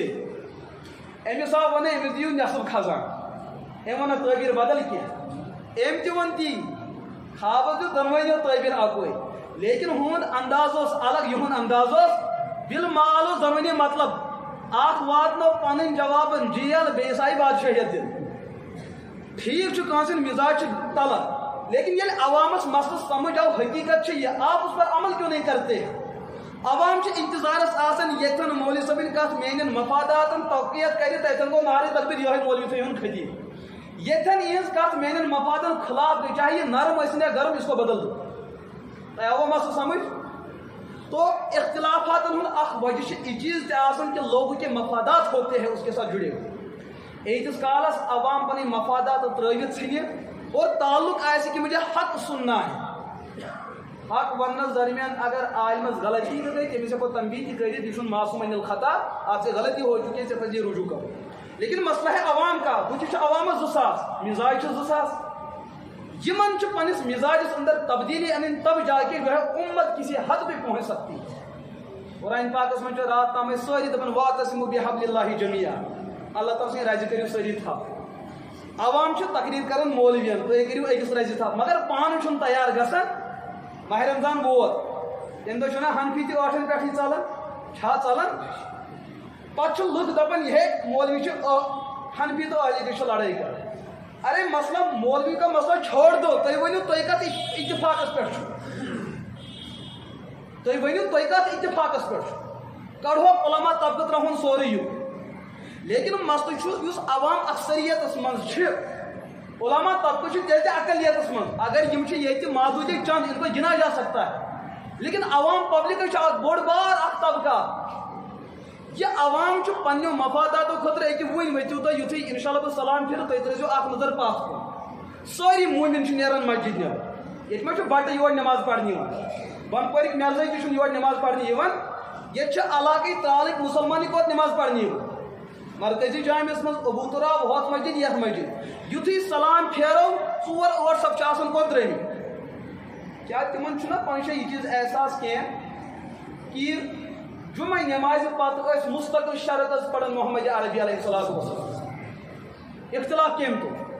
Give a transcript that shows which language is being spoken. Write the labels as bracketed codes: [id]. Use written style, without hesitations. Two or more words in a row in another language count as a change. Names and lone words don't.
[ks] ژےٚ أمِس آو وننہٕ أمِس دِیِو نٮ۪صٕف خزان أمۍ ووٚن نہٕ تعبیٖر بدل کینٛہہ أمۍ تہِ ووٚن تی خوابس دیُت دۄنوٕنیو تعبیٖر اکوے لیکن ہُہُنٛد انداز اوس الگ یِہُنٛد انداز اوس بالمال اوس دۄنوٕنی مطلب اکھ واتنو پنٕنۍ جوابن جیل بیٚیِس آیہِ بادشٲہیت دِنہٕ ٹھیٖک چھُ کٲنٛسہِ ہُنٛد مِزاج چھُ تلان لیکن ییٚلہِ عوامس مسلہٕ سمجھ آو حقیٖقت چھِ یہِ [ur] آپ اس پر عمل کیوں نہیں کرتے [ks] عوام چھِ انتظارس آسان ییٚتھٮ۪ن مولوی صٲبٕنۍ کتھ میٛانٮ۪ن مفاداتن توقیت کرِ تتٮ۪ن گوٚو نعرے تکبیٖر یِہوٚے مولوی تھٲیہُن خطیٖب ییٚتھٮ۪ن یِہٕنٛز کتھ میٛانٮ۪ن مفادن خلاف گٔے چاہے یہِ نرم ٲسِن یا گرم [ur] اس کو بدل دو [ks] تۄہہِ آوٕ مسلہٕ سمجھ تو اختلافاتن ہُنٛد اکھ وجہ چھُ یہِ چیٖز تہِ آسان [ur] کہ لوگوں کے مفادات ہوتے ہیں اس کے ساتھ جڑے ہوئے [ks] ایٖتِس کالس عوام پنٕنۍ مفادات ترٲوِتھ ژھٕنہِ اور تعلق آسہِ [ur] کہ مجھے حق سننا ہے [ks] حق وننس درمیان اگر عالمس غلطی تہِ گٔے تٔمِس ہٮ۪کو تنبیہ تہِ کٔرِتھ یہِ چھُنہٕ معصوم عن الخطا [ur] آپ سے غلطی ہو چُکی ہے [ks] ژےٚ پزی رجوع کرُن [ur] لیکن مسئلہ ہے عوام کا [ks] بُتھِ چھُ عوامس 2000 مزاج چھُ 2000 یِمن چھُ پننِس مزاجس اندر تبدیلی [ur] انٕنۍ تب جا کے جو ہے امت کسی حد پہ پہنچ سکتی ہے [ks] قرآن پاکس منٛز چھُ رات تام ٲسۍ سٲری دپان [ar] واعتصموا بحبل اللہ جمیعا [ks] اللہ تعالیٰ سٕنٛدِ رزِ کٔرِو سٲری تھپھ عوام چھُ تقریٖر کران مولوین تُہۍ کٔرِو أکِس رزِ تھپھ مگر پانہٕ چھُنہٕ تیار گژھان ماہ رمضان ووت تمہِ دۄہ چھُنہ حنفی تہِ ٲٹھن پٮ۪ٹھٕے ژلان چھا ژلان پتہٕ چھُ لُکھ دپان یہِ ہے مولوی چھُ حنفی تہٕ اہلی تہِ چھُ لڑٲے کران [ur] ارے مسئلہ مولوی کا مسئلہ چھوڑ دو [ks] تُہۍ ؤنِو تُہۍ کتھ اتفاقس پٮ۪ٹھ چھُو تُہۍ ؤنِو تُہۍ کتھ اتفاقس پٮ۪ٹھ چھُو کڑہوکھ علما طبقہٕ ترٛاوہون سورُے یُک لیکن مسئلہ چھُ یُس عوام اکثریتس منٛز چھِ علما طبقہٕ چھُ تیٚلہِ تہِ اقلیتس منٛز اگر یِم چھِ ییٚتہِ معدوٗدی چند [ur] ان کو گنا جا سکتا ہے [ks] لیکن عوام پبلک چھُ اکھ بوٚڑ بار اکھ طبقہ یہ عوام چھُ پننیو مفاداتو خٲطرٕ أکہِ وٕنۍ ؤتھِو تُہۍ یُتھُے انشاء اللہ بہٕ سلام پھِرٕ تُہۍ ترٲیزیو اکھ نظر پتھ کُن سٲری موٗمِن چھِ نیران مسجد نٮ۪بر ییٚتہِ ما چھُ بٹہٕ یور نٮ۪ماز پرنہِ یِوان بنڈپورِکۍ مٮ۪رزٲے تہِ چھُنہٕ یور نٮ۪ماز پرنہِ یِوان ییٚتہِ چھِ علاقٕکۍ ترالٕکۍ مُسلمانٕے کوت نٮ۪ماز پرنہِ یِوان مرکزی جامعس منٛز ابوٗ تُراب ہوٚتھ مسجد یتھ مسجد یُتھُے سلام پھیرو 4-8 صف چھِ آسان کوٚت درٛٲمٕتۍ کیٛاہ تِمن چھُنہ پنٕنۍ جایہِ یہِ چیٖز احساس کینٛہہ کہِ جمعہ نٮ۪مازِ پتہٕ ٲسۍ مستقل شرط حظ پران محمد عربی [ar] علیہ الصلوۃ والسلام [ks] اختلاف کٔمۍ کوٚر